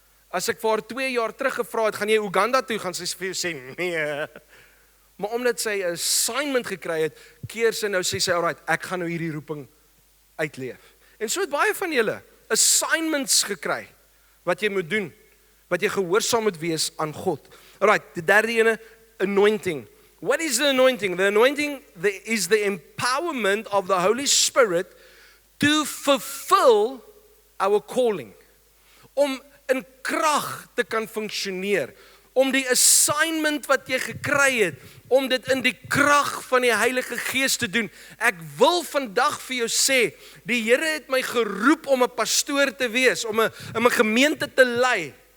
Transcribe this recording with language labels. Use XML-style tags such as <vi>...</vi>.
<af>As ek vir haar 2 jaar terug gevra het, gaan jy Uganda toe gaan, sy vir jou sê nee. Maar omdat sy 'n assignment gekry het, keer sy nou sê sy, alright, ek gaan nou hierdie roeping uitleef. En so het baie van julle assignments gekry wat jy moet doen, wat jy gehoorsaam moet wees aan God. Alright, die derde ene, anointing.</af> <en>What is the anointing? The anointing is the empowerment of the Holy Spirit to fulfill our calling.</en> <af>Om in krag te kan funksioneer, om die assignment wat jy gekry het, om dit in die krag van die Heilige Gees te doen. Ek wil vandag vir jou sê, die Here het my geroep om 'n pastoor te wees, om 'n gemeente te lei.</af>